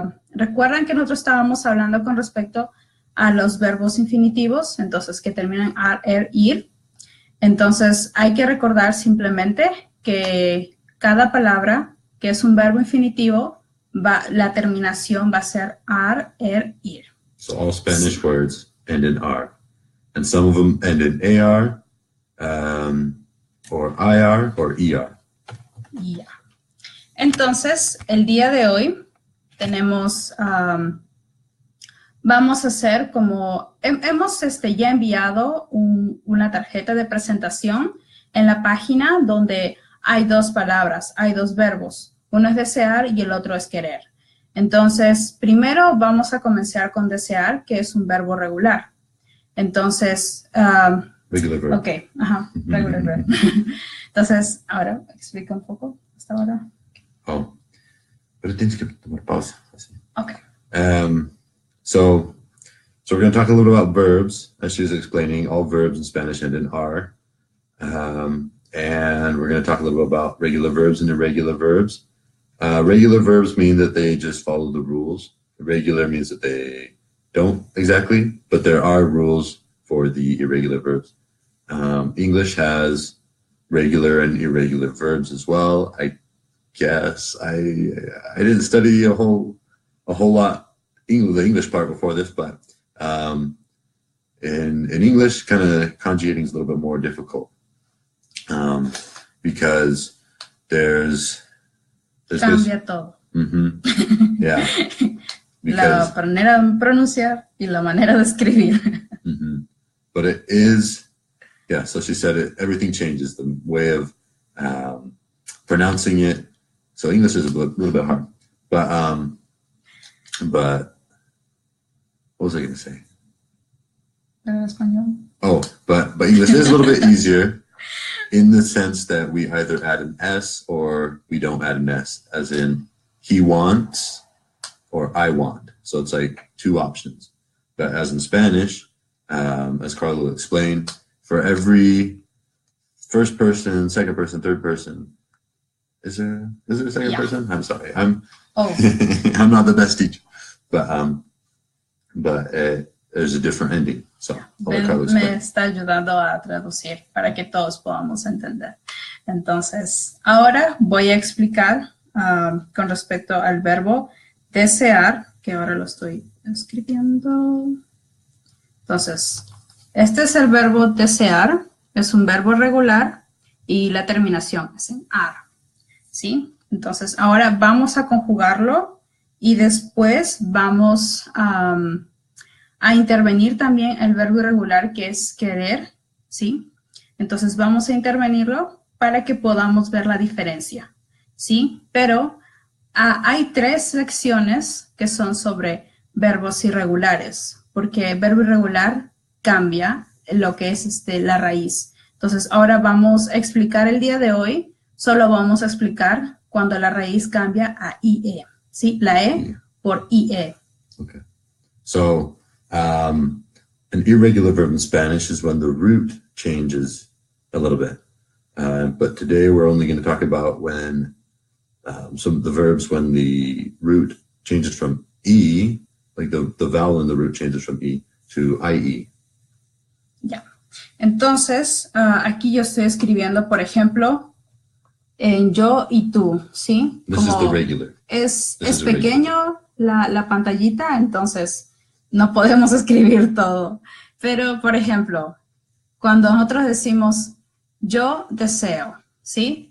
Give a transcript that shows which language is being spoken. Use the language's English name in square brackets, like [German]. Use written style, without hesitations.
[Spanish] Recuerdan que nosotros estábamos hablando con respecto a los verbos infinitivos, entonces que terminan ar, er, ir. Entonces, hay que recordar simplemente que cada palabra que es un verbo infinitivo, la terminación va a ser ar, er, ir. [English] So all Spanish words end in ar. And some of them end in AR, or IR, or ER. Yeah. [Spanish] Entonces, el día de hoy tenemos, vamos a hacer como, hemos ya enviado una tarjeta de presentación en la página donde hay dos palabras, hay dos verbos. Uno es desear y el otro es querer. Entonces, primero vamos a comenzar con desear, que es un verbo regular. Entonces, [English] regular verb. Ok, regular verb. [Spanish] Entonces, ahora explica un poco hasta ahora. Oh, pero tienes que tomar pausa. [English] Ok. So we're going to talk a little about verbs, as she was explaining. All verbs in Spanish end in R. And we're going to talk a little bit about regular verbs and irregular verbs. Regular verbs mean that they just follow the rules. Irregular means that they don't exactly, but there are rules for the irregular verbs. English has regular and irregular verbs as well. I guess I didn't study a whole lot the English part before this, but in English, kind of conjugating is a little bit more difficult because there's [Spanish] Cambia todo. [English] Yeah. [Spanish] La manera de pronunciar y la manera de escribir. [English] But it is, yeah, so she said everything changes, the way of pronouncing it. So English is a little bit hard. But what was I going to say? [Spanish] Español. [English] Oh, but English is a little bit easier in the sense that we either add an S or we don't add an S, as in he wants or I want. So it's like two options. But as in Spanish, as Carla will explain, for every first person, second person, third person, is there a second person? I'm sorry, I'm not the best teacher, but there's a different ending. So [Spanish] me está ayudando a traducir para que todos podamos entender. Entonces, ahora voy a explicar con respecto al verbo desear, que ahora lo estoy escribiendo. Entonces, este es el verbo desear, es un verbo regular y la terminación es en ar, ¿sí? Entonces, ahora vamos a conjugarlo y después vamos a intervenir también el verbo irregular, que es querer, ¿sí? Entonces, vamos a intervenirlo para que podamos ver la diferencia, ¿sí? Pero hay 3 lecciones que son sobre verbos irregulares, porque el verbo irregular cambia lo que es la raíz. Entonces, ahora vamos a explicar el día de hoy, solo vamos a explicar cuando la raíz cambia a IE, ¿sí? La E por IE. [English] Okay. So, an irregular verb in Spanish is when the root changes a little bit. But today we're only going to talk about when some of the verbs when the root changes from E, like the vowel in the root changes from E to IE. [Spanish] Ya. Entonces, aquí yo estoy escribiendo, por ejemplo, en yo y tú, ¿sí? [English] This is the regular. [Spanish] Es pequeño la pantallita, entonces no podemos escribir todo. Pero, por ejemplo, cuando nosotros decimos yo deseo, ¿sí?